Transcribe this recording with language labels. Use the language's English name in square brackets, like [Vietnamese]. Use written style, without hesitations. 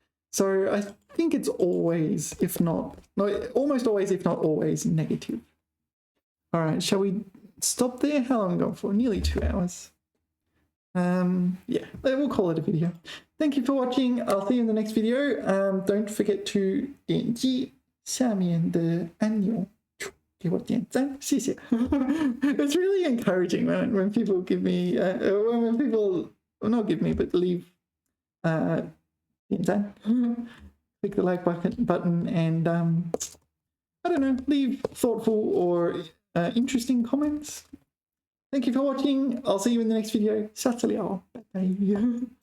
[English] So I think it's always, if not, no, almost always, if not always, negative. All right, shall we stop there? How long are we going for? Nearly 2 hours. Yeah, we'll call it a video. Thank you for watching. I'll see you in the next video. Don't forget to [Chinese] 点击下面的按钮，给我点赞，谢谢。 [English] It's really encouraging when people give me, when people, well, not give me, but leave 点赞. Click the like button and I don't know, leave thoughtful or interesting comments. Thank you for watching. I'll see you in the next video. [Chinese] 下次聊，拜拜。